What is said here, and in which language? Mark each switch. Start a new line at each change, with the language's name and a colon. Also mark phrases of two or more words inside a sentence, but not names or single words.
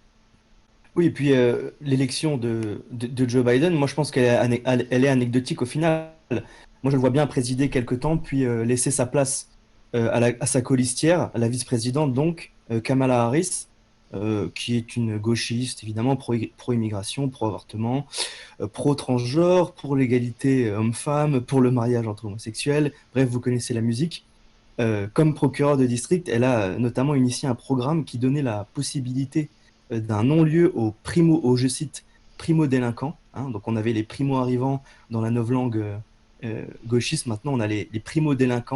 French: Oui, et puis l'élection de Joe Biden, moi je pense elle est anecdotique au final. Moi je le vois bien présider quelque temps, puis laisser sa place à sa colistière, à la vice-présidente donc, Kamala Harris, qui est une gauchiste évidemment, pro-immigration, pro-avortement, pro-transgenre, pour l'égalité homme-femme, pour le mariage entre homosexuels, bref, vous connaissez la musique. Comme procureure de district, elle a notamment initié un programme qui donnait la possibilité d'un non-lieu je cite, primo-délinquants. Donc on avait les primo-arrivants dans la novlangue gauchiste, maintenant on a les primo-délinquants.